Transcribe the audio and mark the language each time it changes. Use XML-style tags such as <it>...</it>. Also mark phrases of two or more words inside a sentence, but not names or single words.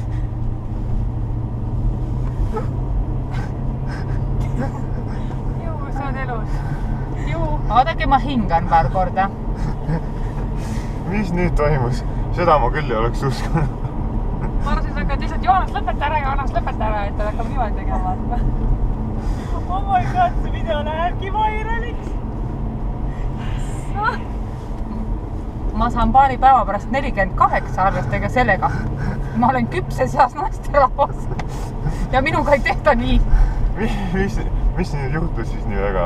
<et>Ju, sa oled elus. Ju. Vaadake, ma hingan paar korda. Mis nüüd toimus? Seda ma küll ei oleks uskunud. Ma arvasin, et hakkad lihtsalt Joonas lõpeta ära, et ta hakkab niimoodi tegema.</et> <en>Oh my god,</en> <et>see video lähebki vairaliks. Ma saan paari päeva pärast 48 arvestage sellega. Ma olen küpses eas naisterahvas. Ja minuga ei tehta nii. Mis nüüd juhtus siis nii väga?</et>